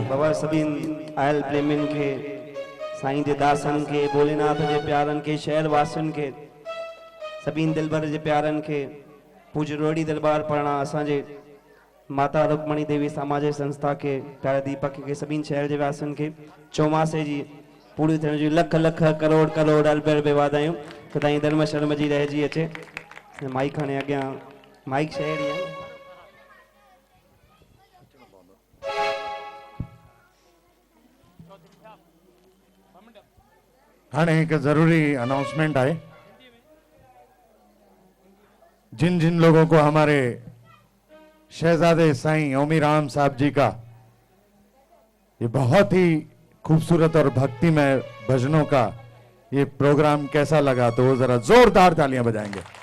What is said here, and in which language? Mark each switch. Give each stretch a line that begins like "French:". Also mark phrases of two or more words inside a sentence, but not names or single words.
Sindhi: बाबा सभिन आयल प्रेमिन के साईं जे दासन के भोलेनाथ जे प्यारन के शहर वासिन के सभिन दिलबर जे प्यारन के पूज रोड़ी दरबार पढ़ना असांजे माता रुक्मणी देवी सामाजिक संस्था के प्यारे दीपक के सभिन शहर जे वासिन के चौमासे जी पूरी थियण जी लख लख करोड़ करोड़ अरबे अरबे वाधायूं त ताईं धर्म शर्म जी रहिजी अचे। माइक हाणे अॻियां माइक शहर ई आहे।
Hindi: हाँ एक जरूरी अनाउंसमेंट है। जिन जिन लोगों को हमारे शहजादे साईं ओमी राम साहब जी का ये बहुत ही खूबसूरत और भक्तिमय भजनों का ये प्रोग्राम कैसा लगा तो वो जरा जोरदार तालियां बजाएंगे।